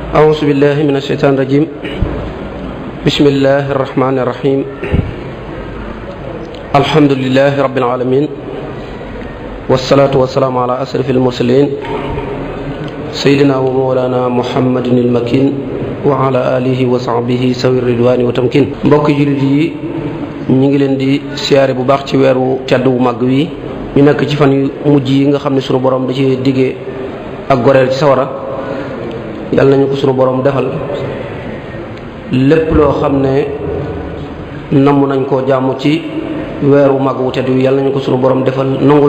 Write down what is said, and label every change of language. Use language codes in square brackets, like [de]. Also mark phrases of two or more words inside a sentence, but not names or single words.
[ar] أعوذ بالله من الشيطان الرجيم بسم الله الرحمن الرحيم الحمد لله رب العالمين والصلاة والسلام على أشرف المرسلين سيدنا ومولانا محمد المكين وعلى آله وصحبه سوي الرضوان وتمكين [wo] mbokk jullit yi ñu ngi leen di siyaare bu baax ci weeru tedd wu mag wi ñu nekk ci fan yu mujj yi nga xam ne sunu borom da ci diggee ak goreel ci sawara yàlla nañu ko sunu borom defal lépp loo xam ne namm nañ koo jàmm ci weeru mag wu tedd wi yàlla nañu ko sunu borom defal nangul